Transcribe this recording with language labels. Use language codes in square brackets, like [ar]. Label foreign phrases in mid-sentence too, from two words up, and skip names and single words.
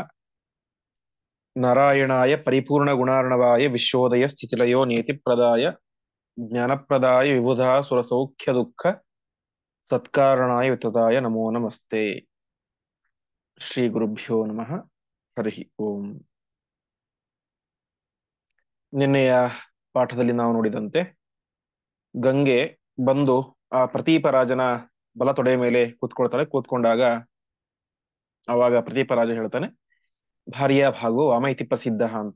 [sa] नारायणाय परिपूर्णगुणार्णवाय विश्वोदय स्थितिलयो नियतिप्रदाय ज्ञानप्रदाय विबुधा सुरसौख्यदुःख सत्कारणाय वितताय नमो नमस्ते। ಶ್ರೀ ಗುರುಭ್ಯೋ ನಮಃ. ಹರಿ ಓಂ. [kn] ನಿನ್ನೆಯ ಪಾಠದಲ್ಲಿ ನಾವು ನೋಡಿದಂತೆ ಗಂಗೆ ಬಂದು ಆ ಪ್ರತೀಪರಾಜನ ಬಲ ತೊಡೆಯ ಮೇಲೆ ಕೂತ್ಕೊಳ್ತಾಳೆ. ಕೂತ್ಕೊಂಡಾಗ ಅವಾಗ ಪ್ರತೀಪರಾಜ ಹೇಳ್ತಾನೆ, [sa] ಭಾರ್ಯ ಭಾಗೋ ವಾಮ ಇತಿ ಪ್ರಸಿದ್ಧ [kn] ಅಂತ.